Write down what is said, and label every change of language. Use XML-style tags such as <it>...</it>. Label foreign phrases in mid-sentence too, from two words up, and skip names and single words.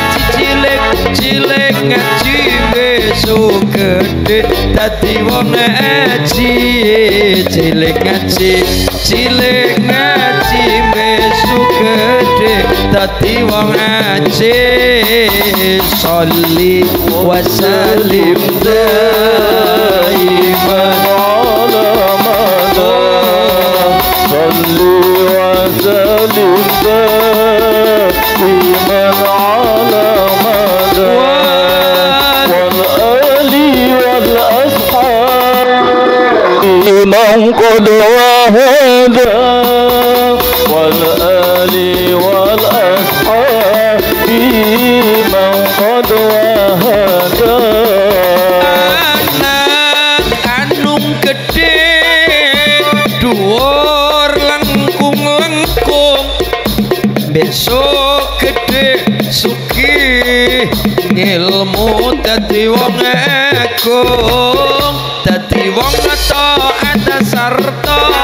<jv>ngaji besok gede dadi wong ngaji cilik ngaji besok gede dadi wong aji</jv> <ar>صل وسلم دائما على المدى صل وسلم دائما على المدى والآل والأصحاب من قد وحدا والآل والأصحاب من قد وحدا</ar> <jv>anak anung gede dhuwur lengkung-lengkung besok gede sugih ilmu dadi wong agung dadi wong taat sarta</jv>